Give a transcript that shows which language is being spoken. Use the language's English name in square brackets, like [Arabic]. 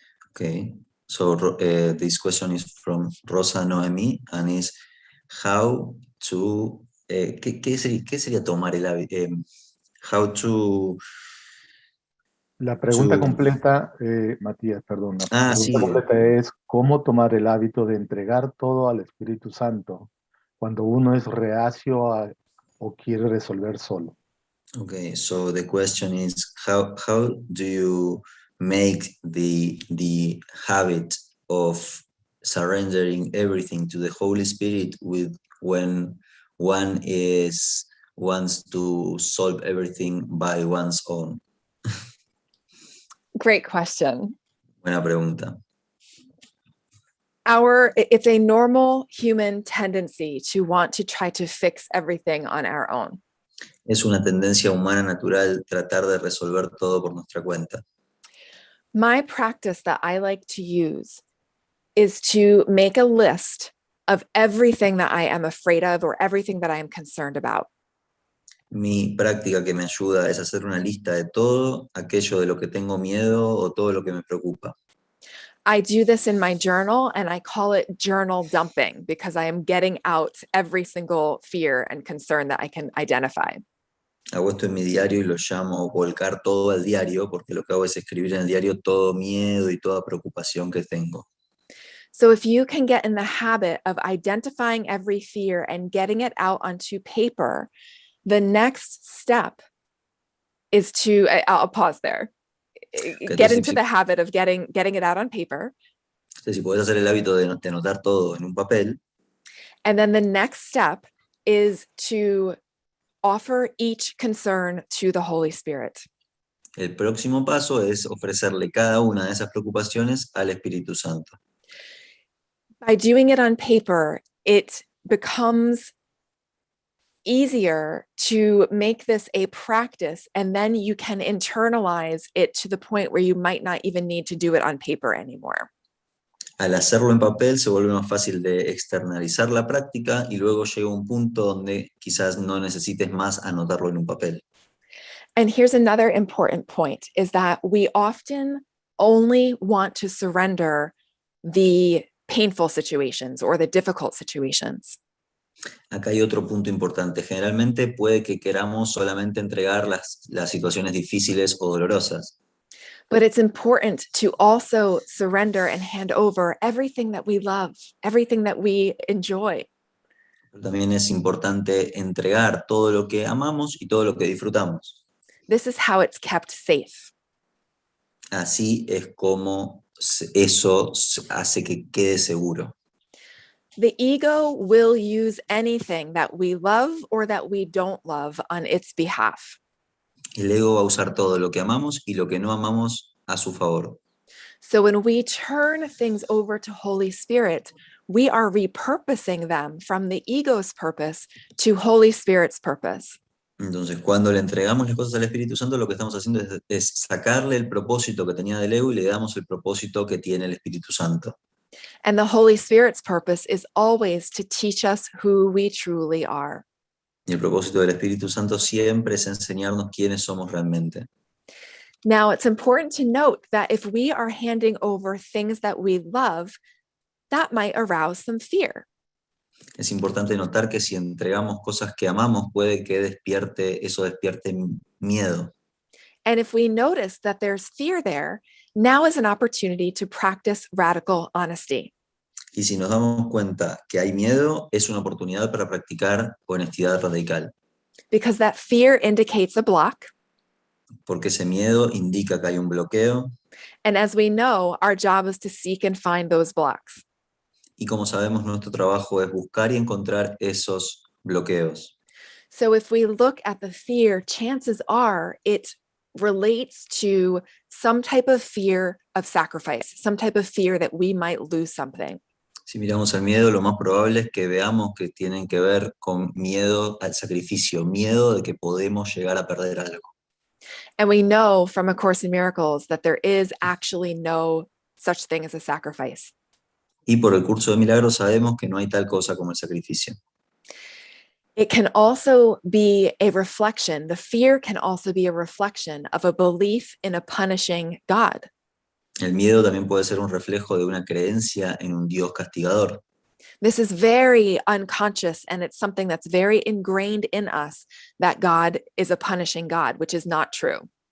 [English] Okay. So this question is from Rosa Noemi and is how to [Spanish] ¿qué sería tomar el hábito? [English] How to [Spanish] La pregunta completa, Matías, perdón, la pregunta sí. completa es ¿cómo tomar el hábito de entregar todo al Espíritu Santo cuando uno es reacio o quiere resolver solo? [English] Okay, so the question is how do you make the habit of surrendering everything to the Holy Spirit when one wants to solve everything by one's own? Great question. [Spanish] Buena pregunta. [English] It's a normal human tendency to want to try to fix everything on our own. [Spanish] Es una tendencia humana natural tratar de resolver todo por nuestra cuenta. [English] My practice that I like to use is to make a list of everything that I am afraid of or everything that I am concerned about. [Spanish] Mi práctica que me ayuda es hacer una lista de todo aquello de lo que tengo miedo o todo lo que me preocupa. [English] I do this in my journal and I call it journal dumping because I am getting out every single fear and concern that I can identify. [Spanish] Hago esto en mi diario y lo llamo volcar todo al diario porque lo que hago es escribir en el diario todo miedo y toda preocupación que tengo. [English] So if you can get in the habit of identifying every fear and getting it out onto paper, the next step is to, I'll pause there. Get into the habit of getting it out on paper. [Spanish] Entonces, si podés hacer el hábito de anotar todo en un papel, [English] And then the next step is to offer each concern to the Holy Spirit. [Spanish] el próximo paso es ofrecerle cada una de esas preocupaciones al Espíritu Santo. [English] By doing it on paper, it becomes easier to make this a practice, and then you can internalize it to the point where you might not even need to do it on paper anymore. [Spanish] Al hacerlo en papel se vuelve más fácil de externalizar la práctica y luego llega un punto donde quizás no necesites más anotarlo en un papel. [English] And here's another important point, is that we often only want to surrender the painful situations or the difficult situations. [Spanish] Acá hay otro punto importante. Generalmente puede que queramos solamente entregar las situaciones difíciles o dolorosas. [English] But it's important to also surrender and hand over everything that we love, everything that we enjoy. [Spanish] Pero también es importante entregar todo lo que amamos y todo lo que disfrutamos. [English] This is how it's kept safe. [Spanish] Así es como eso hace que quede seguro. [English] The ego will use anything that we love or that we don't love on its behalf. [Spanish] El ego va a usar todo lo que amamos y lo que no amamos a su favor. [English] So when we turn things over to Holy Spirit, we are repurposing them from the ego's purpose to Holy Spirit's purpose. [Spanish] Entonces, cuando le entregamos las cosas al Espíritu Santo, lo que estamos haciendo es sacarle el propósito que tenía del ego y le damos el propósito que tiene el Espíritu Santo. [English] And the Holy Spirit's purpose is always to teach us who we truly are. [Spanish] Y el propósito del Espíritu Santo siempre es enseñarnos quiénes somos realmente. [English] Now, it's important to note that if we are handing over things that we love, that might arouse some fear. [Spanish] Es importante notar que si entregamos cosas que amamos, puede que eso despierte miedo. [English] And if we notice that there's fear there, now is an opportunity to practice radical honesty. [Spanish] Y si nos damos cuenta que hay miedo, es una oportunidad para practicar honestidad radical. [English] Because that fear indicates a block. [Spanish] Porque ese miedo indica que hay un bloqueo. [English] And as we know, our job is to seek and find those blocks. [Spanish] Y como sabemos, nuestro trabajo es buscar y encontrar esos bloqueos. [English] So if we look at the fear, chances are it relates to some type of fear of sacrifice, some type of fear that we might lose something. [Spanish] Si miramos el miedo, lo más probable es que veamos que tienen que ver con miedo al sacrificio, miedo de que podemos llegar a perder algo. [English] And we know from A Course in Miracles that there is actually no such thing as a sacrifice. [Spanish] Y por el curso de milagros sabemos que no hay tal cosa como el sacrificio. [English] It can also be a reflection. The fear can also be a reflection of a belief in a punishing God. [Spanish] El miedo también puede ser un reflejo de una creencia en un Dios castigador. [English] This is very unconscious, and it's something that's very ingrained in us, that God is a punishing God, which is not true.